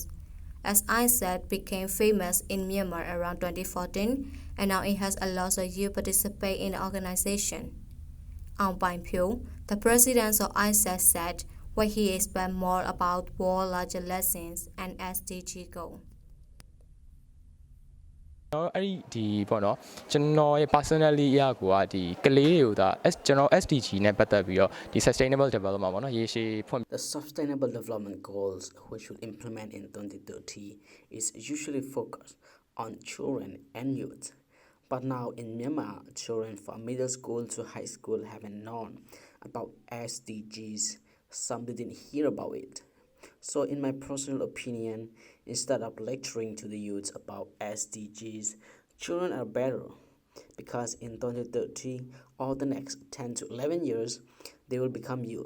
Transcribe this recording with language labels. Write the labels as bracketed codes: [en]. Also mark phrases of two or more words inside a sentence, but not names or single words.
[en] As AIESEC became famous in Myanmar around 2014, and now it has a lot of youth participate in the organization. Aung Bain Pyo, the president of AIESEC, said what he expects more about World Larger Lessons and SDG goal. [my] အဲ့ဒီပေါ့နော်ကျွန်တော်ရဲ့ personally အရာကဒီကလေးတွေကိုဒါကျွန်တော် SDG နဲ့ပတ်သက်ပြီးတော့ဒီ [en] sustainable development [my] ပေါ့နော်ရေရှည်ဖွင့် [en] The sustainable development goals which should implement in 2030 is usually focused on children and youth. But now in Myanmar, children from middle school to high school haven't known about SDGs. Some didn't hear about it. So in my personal opinion, instead of lecturing to the youth about SDGs, children are better because in 2030 or the next 10 to 11 years, they will become youth.